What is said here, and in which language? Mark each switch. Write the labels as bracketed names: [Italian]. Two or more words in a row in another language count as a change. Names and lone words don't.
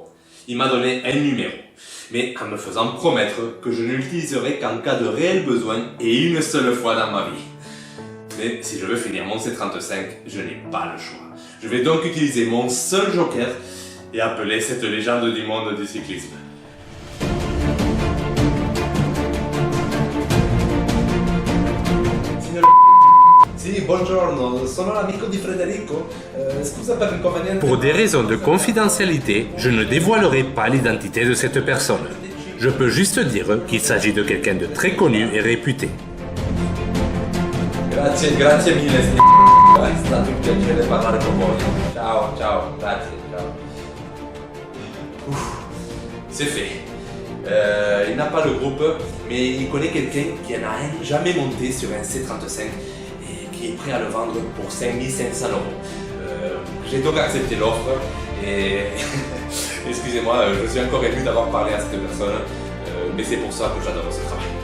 [French] Il m'a donné un numéro, mais en me faisant promettre que je ne l'utiliserai qu'en cas de réel besoin et une seule fois dans ma vie. Mais si je veux finir mon C35, je n'ai pas le choix. Je vais donc utiliser mon seul joker et appeler cette légende du monde du cyclisme. [Italian] Sì, buongiorno, sono l'amico di Federico. Scusa per l'inconveniente. [French] Pour des raisons de confidentialité, je ne dévoilerai pas l'identité de cette personne. Je peux juste dire qu'il s'agit de quelqu'un de très connu et réputé. [Italian] Grazie mille, è stato un piacere parlare con voi. Ciao, grazie, ciao. [French] C'est fait. Il n'a pas le groupe, mais il connaît quelqu'un qui n'a jamais monté sur un C35 et qui est prêt à le vendre pour 5500 €. J'ai donc accepté l'offre et excusez-moi, je suis encore ému d'avoir parlé à cette personne, mais c'est pour ça que j'adore ce travail.